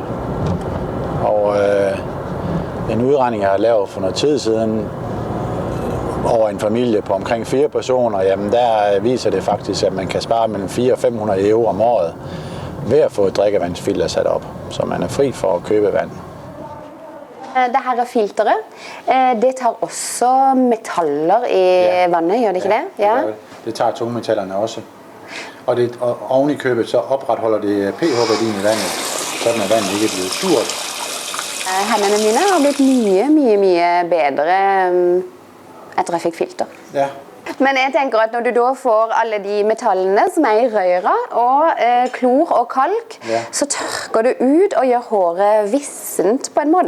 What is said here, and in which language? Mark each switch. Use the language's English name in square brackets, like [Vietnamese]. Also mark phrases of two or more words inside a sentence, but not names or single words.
[Danish] Og en udregning, jeg har lavet for noget tid siden over en familie på omkring 4 personer, jamen der viser det faktisk, at man kan spare mellem 400 og 500 euro om året ved at få et drikkevandsfilter sat op, så man er fri for at købe vand. [Norwegian] Det her filteret, det tar også metaller i vandet, gjør det ikke det? [Danish] Ja, det tager tungmetallerne også. Og oven i købet så opretholder det pH-værdien i vandet, sådan at vandet ikke bliver surt. [Norwegian] Hendene mine har blitt mye bedre etter jeg fikk filter. Ja. Men jeg tenker at når du da får alle de metallene som er i røra, og klor og kalk, så tørker det ut og gjør håret vissent på en måte.